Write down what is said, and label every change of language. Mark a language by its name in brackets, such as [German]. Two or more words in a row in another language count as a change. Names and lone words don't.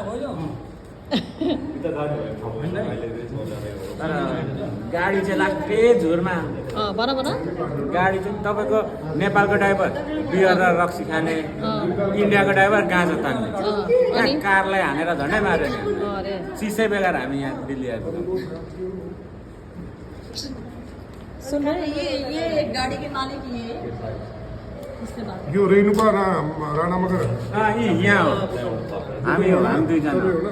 [Nepali] तर गाडी चाहिँ लाग्थे झुरमा भन गाडी चाहिँ तपाईँको नेपालको ड्राइभर बियर र रक्सी खाने इन्डियाको ड्राइभर गाँजा तान्ने यहाँ कारलाई हानेर झन्डै मार्यो नि अरे सिसै बेगर हामी यहाँ दिल्ली आइपुग्यौँ [Hindi] सुन रहे हैं, ये एक गाड़ी के मालिक ये इससे बात [Nepali] यो रेणुका राणा मगर यहाँ हो हामी दुईजना